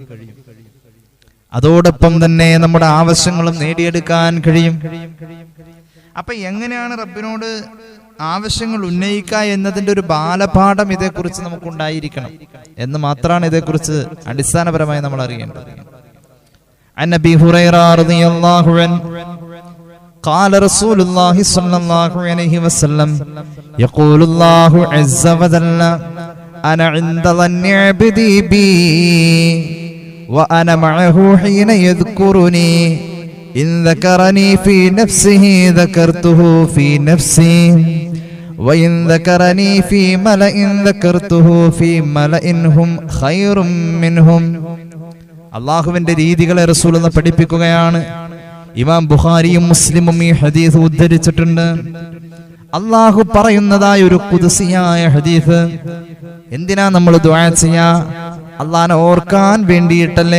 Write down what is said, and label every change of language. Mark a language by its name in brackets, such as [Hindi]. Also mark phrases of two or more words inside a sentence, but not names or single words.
[Malayalam] അതോടൊപ്പം തന്നെ നമ്മുടെ ആവശ്യങ്ങളും നേടിയെടുക്കാൻ കഴിയും. അപ്പൊ എങ്ങനെയാണ് റബ്ബിനോട് ആവശ്യങ്ങൾ ഉന്നയിക്കുക എന്നതിന്റെ ഒരു ബാലപാഠം ഇതേക്കുറിച്ച് നമുക്കുണ്ടായിരിക്കണം എന്ന് മാത്രമാണ് ഇതേക്കുറിച്ച് അടിസ്ഥാനപരമായി നമ്മൾ അറിയേണ്ടത്. [Arabic] عن أبي هريرة رضي الله عنه قال رسول الله صلى الله عليه وسلم يقول الله عز وجل أنا عند ظن عبدي بي وأنا معه حين يذكرني إن ذكرني في نفسه ذكرته في نفسي وإن ذكرني في ملأ ذكرته في ملأ هم خير منهم. [Malayalam] അല്ലാഹുവിന്റെ രീതികളെ റസൂൽ പഠിപ്പിക്കുകയാണ്. ഇമാം ബുഖാരിയും മുസ്ലിമും ഈ ഹദീസ് ഉദ്ധരിച്ചിട്ടുണ്ട്. അല്ലാഹു പറയുന്നതായ ഒരു ഖുദ്സിയായ ഹദീസ്. എന്തിനാ നമ്മൾ ദുആ ചെയ്യാ? അല്ലാഹനെ ഓർക്കാൻ വേണ്ടിയിട്ടല്ലേ?